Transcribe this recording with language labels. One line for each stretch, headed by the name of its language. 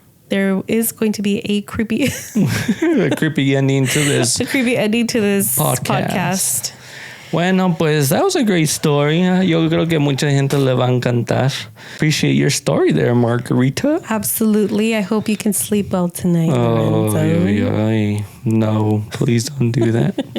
English: There is going to be a creepy ending to this. A creepy ending to this podcast.
Spanish: Bueno, pues
English: that was a great story.
Spanish: Yo creo que mucha gente le va a encantar.
English: Appreciate your story there, Margarita. Absolutely. I hope you can sleep well tonight. Oh, no, please don't do that.